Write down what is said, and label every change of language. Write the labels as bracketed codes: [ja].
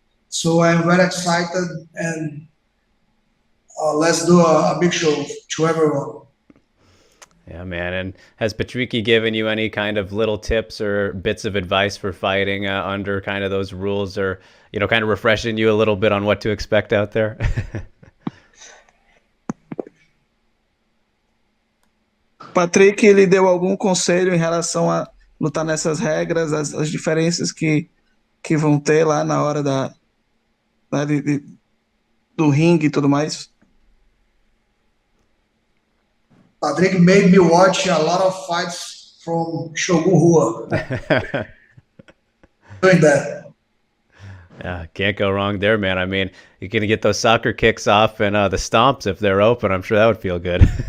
[en] So I'm very excited and let's do a big show to everyone. Yeah, man. And has Patricky given you any kind of little tips or bits of advice for fighting under kind of those rules, or kind of refreshing you a little bit on what to expect out there? [pt] Patrick, ele deu algum conselho em relação a lutar nessas regras, as diferenças que vão ter lá na hora do ringue e tudo mais? [en] Patrick made me watch a lot of fights from Shogun Rua. Doing that. Yeah, can't go wrong there, man. I mean, you're going to get those soccer kicks off and the stomps if they're open. I'm sure that would feel good.